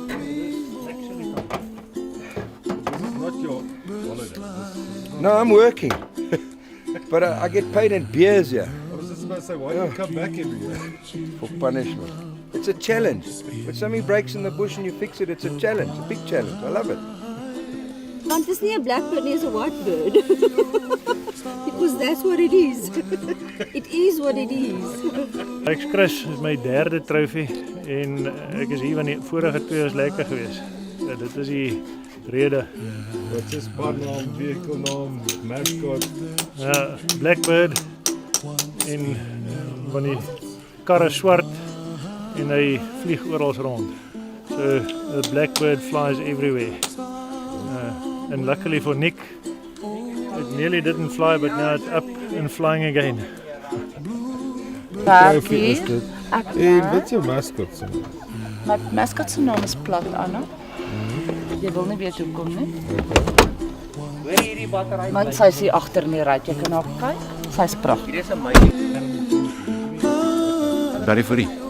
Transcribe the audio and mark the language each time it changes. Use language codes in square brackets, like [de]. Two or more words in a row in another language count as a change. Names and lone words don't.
[en] This is not your holiday. No, I'm working. But I get paid in beers here. I was just about to say, why do you come back every year? For punishment. It's a challenge. When something breaks in the bush and you fix it, it's a challenge, a big challenge. I love it. [af] Want is nie 'n blackbird nie, is [en] a white bird. Because that's what it is. It is what it is. [af] Ek's Chris, is my derde trofee en ek is hier want die vorige 2 was lekker geweest. Dit is die rede. Wat is spannaam, vehikelnaam, mascot? Ja, blackbird en van die karre swart en hy vlieg oral rond. [en] So the blackbird flies everywhere. And luckily for Nick, it nearly didn't fly, but now it's up and flying again. [af] Trophy is dit. En wat is jou mascot se naam? My mascot se naam is Plat Anna. Jy wil nie weet hoekom nie. Want sy is hier agter in die ry, jy kan haar kyk. Sy's pragtig. Hier is 'n meisie. Baie vir u.